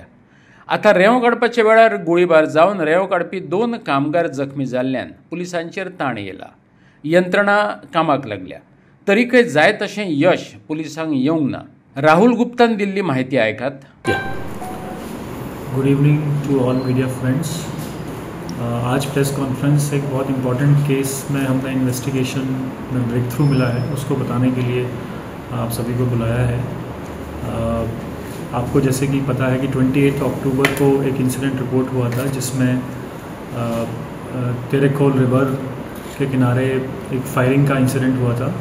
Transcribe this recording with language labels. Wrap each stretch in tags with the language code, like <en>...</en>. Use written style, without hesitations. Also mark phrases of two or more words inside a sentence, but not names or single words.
<kok>आतां रेंव काडपाच्या वेळार गोळीबार जावन रेंव काडपी 2 कामगार जखमी जाल्ल्यान पुलिसांचेर ताण येयला, यंत्रणा कामाक लागल्या। तरीकय जाय तशें यश पुलिसांक येवंक ना। राहुल गुप्तान दिल्ली माहिती आयकात।</kok> <en>good evening to all media friends.</en> <hi>आज</hi> <en>press conference</en> <hi>एक बहुत इम्पॉर्टेंट केस में हमने इन्वेस्टिगेशन में</hi> <en>break through</en> <hi>मिला है, उसको बताने के लिए आप सभी को बुलाया है। आपको जैसे कि पता है कि 28 अक्टूबर को एक</hi> <en>incident report</en> <hi>हुआ था जिसमें तेरेखोल रिवर के किनारे एक फायरिंग का इंसिडेंट हुआ था।</hi>